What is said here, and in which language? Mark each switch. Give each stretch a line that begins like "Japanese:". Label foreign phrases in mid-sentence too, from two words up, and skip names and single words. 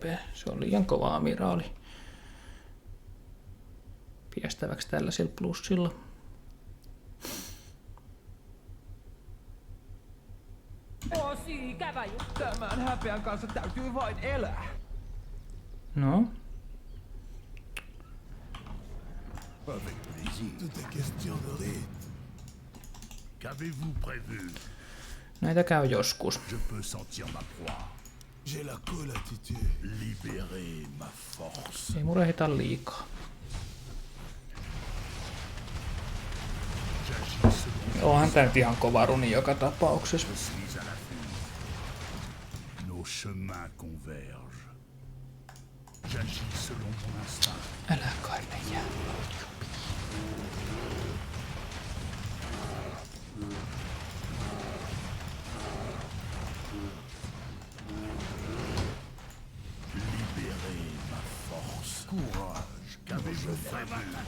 Finnish: Se on liian kova amiraali. Piestäväksi tällaisilla plussilla. Tosi ikävä juttu. Tämän häpeän kanssa täytyy vain elää. No.
French: Avec plaisir. Tout est question de rire. Qu'avez-vous prévu?
Finnish: Näitä käy joskus.
French: Je peux sentir ma proie. J'ai la cool attitude. Libérer ma force.
Finnish: Ei murehita liikaa. Onhan tää nyt ihan kova runi joka tapauksessa.
French: Nos chemins convergent. J'agis selon mon instinct.
Finnish: Älä kai me jää.
French: Libérer ma force. Courage, qu'avez-vous prévu?